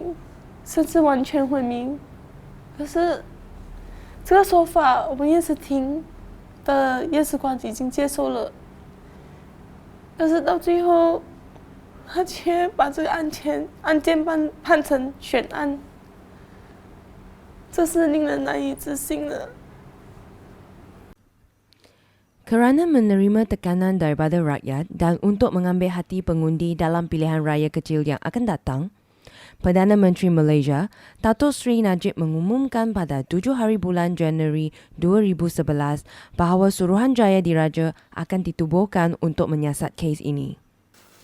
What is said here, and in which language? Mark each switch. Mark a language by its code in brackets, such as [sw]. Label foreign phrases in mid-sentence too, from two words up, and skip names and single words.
[zh] 甚至完全昏迷，可是这个说法我们验尸庭的验尸官已经接受了，可是到最后他却把这个案件判成悬案，这是令人难以置信的。 [ms] Kerana menerima tekanan daripada rakyat dan untuk mengambil hati pengundi dalam pilihan raya kecil yang akan datang, Perdana Menteri Malaysia, Dato' Sri Najib mengumumkan pada 7 hari bulan Januari 2011 bahawa Suruhanjaya Diraja akan ditubuhkan untuk menyiasat kes ini.